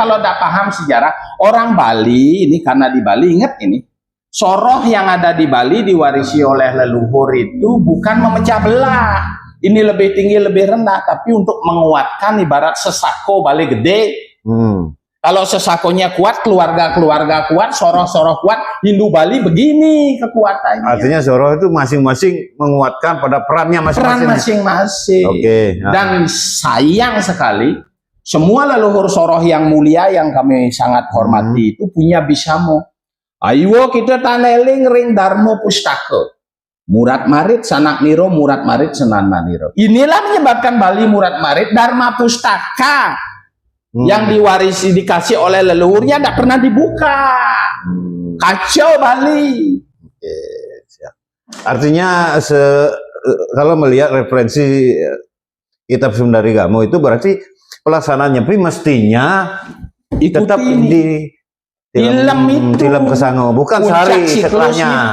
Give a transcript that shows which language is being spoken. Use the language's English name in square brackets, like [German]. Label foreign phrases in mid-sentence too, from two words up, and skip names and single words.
[Indonesian] Kalau tidak paham sejarah orang Bali ini, karena di Bali ingat ini soroh yang ada di Bali diwarisi oleh leluhur itu bukan memecah belah. Ini lebih tinggi lebih rendah, tapi untuk menguatkan ibarat sesako Bali gede. Kalau sesakonya kuat, keluarga-keluarga kuat, soroh-soroh kuat, Hindu Bali begini kekuatannya. Artinya soroh itu masing-masing menguatkan pada perannya masing-masing. Peran masing-masing. Dan sayang sekali, semua leluhur soroh yang mulia yang kami sangat hormati itu punya bisamo. Ayo kita taneling ring Darmo Pustaka. [Balinese] Murat Marit, Sanak Niro, Murat Marit, Senana Niro. [Indonesian] Inilah menyebabkan Bali Murat Marit, Dharma Pustaka. Yang diwarisi dikasih oleh leluhurnya tidak pernah dibuka. Kacau Bali. Artinya kalau melihat referensi kitab Sundari Gamo itu berarti pelaksanaan Nyepi mestinya tetap di Tilem Kesango, bukan sehari setelahnya.